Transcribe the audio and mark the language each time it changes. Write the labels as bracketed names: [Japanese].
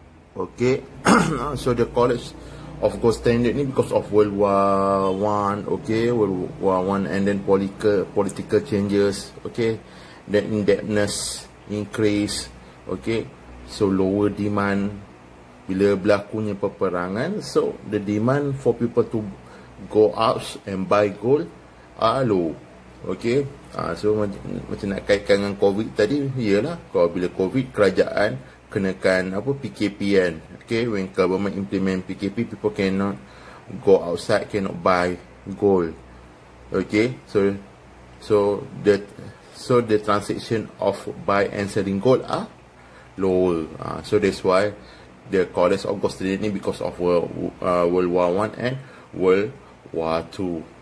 [English] Okay, so the College of Gold Standard ni because of World War One, okay, World War One, and then political changes, okay, then indebtedness increase, okay, so lower demand [Malay] bila berlakunya peperangan, [English] so the demand for people to go out and buy gold are low. [Malay] Okay, so macam nak kaitkan dengan COVID tadi, ialah kalau bila COVID kerajaan kenakan apa PKP kan. [English] Okay, when government implement PKP, people cannot go outside, cannot buy gold. Okay, so the transaction of buy and selling gold are lower. So that's why the College of Gold Standard ni because of World War One and World War Two.